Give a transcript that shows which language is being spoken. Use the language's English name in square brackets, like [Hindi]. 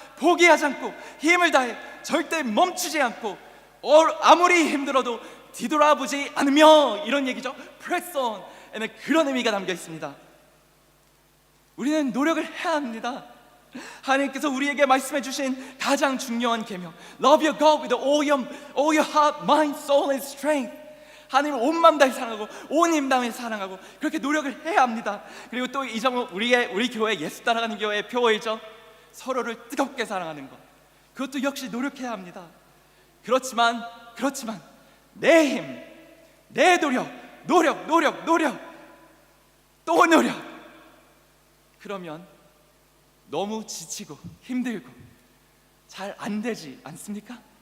[Korean] 포기하지 않고 힘을 다해 절대 멈추지 않고 아무리 힘들어도 뒤돌아보지 않으며, 이런 얘기죠. [English] press on [Korean] 에는 그런 의미가 담겨 있습니다. 우리는 노력을 해야 합니다. 하나님께서 우리에게 말씀해 주신 가장 중요한 계명, [English] Love your God with all your heart, mind, soul and strength. [Korean] 하나님을 온 마음 다해 사랑하고 온 힘 다해 사랑하고 그렇게 노력을 해야 합니다. 그리고 또 이 점은 우리 교회 예수 따라가는 교회의 표어이죠. 서로를 뜨겁게 사랑하는 것, 그것도 역시 노력해야 합니다. 그렇지만 내 힘, 내 노력 또 노력, 그러면 너무 지치고 힘들고 잘 안 되지 않습니까?